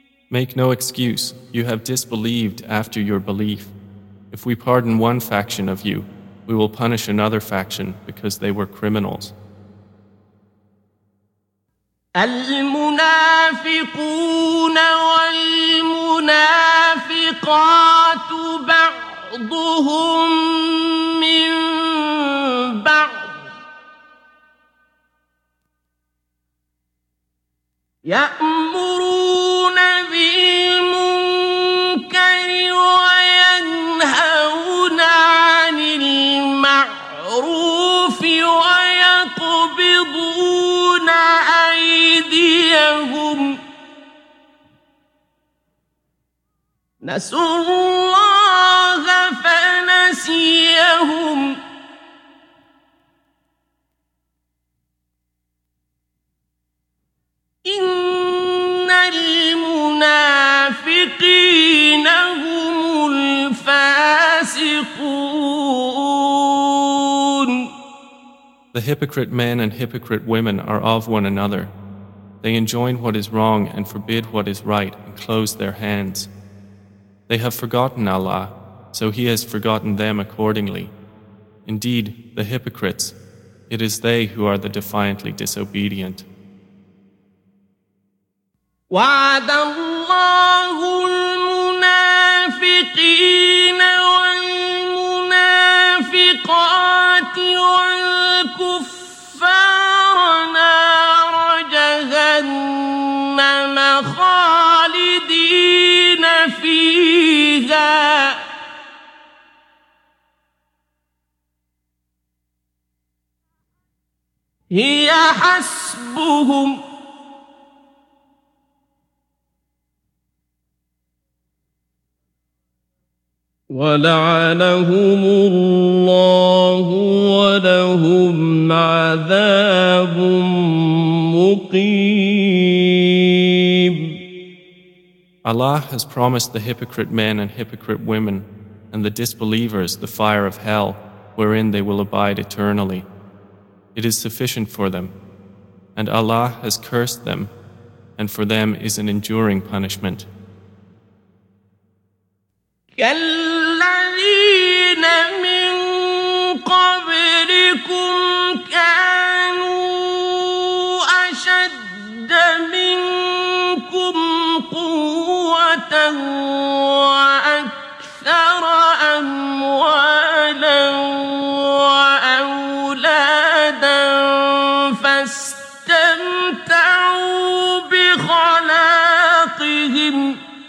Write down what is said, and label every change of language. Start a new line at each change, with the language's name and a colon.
English: Make no excuse, you have disbelieved after your belief. If we pardon one faction of you, we will punish another faction because they were criminals.
Arabic: المنافقون والمنافقات بعضهم من بعض يأمرون بالمنكر وينهون عن المعروف ويقبضون أيديهم نسوا الله فنسيهم إن المنافقين هم الفاسقون.
English: The hypocrite men and hypocrite women are of one another. They enjoin what is wrong and forbid what is right and close their hands. They have forgotten Allah, so He has forgotten them accordingly. Indeed, the hypocrites, it is they who are the defiantly disobedient.
Arabic: وعد الله المنافقين والمنافقات والكفار نار جهنم خالدين فيها هي حسبهم ولعنهم الله ولهم عذاب مقيم.
English: Allah has promised the hypocrite men and hypocrite women and the disbelievers the fire of hell wherein they will abide eternally. It is sufficient for them, and Allah has cursed them, and for them is an enduring punishment.
Arabic: الذين من قبلكم كانوا أشد منكم قوة وأكثر أموالا وأولادا فاستمتعوا بخلاقهم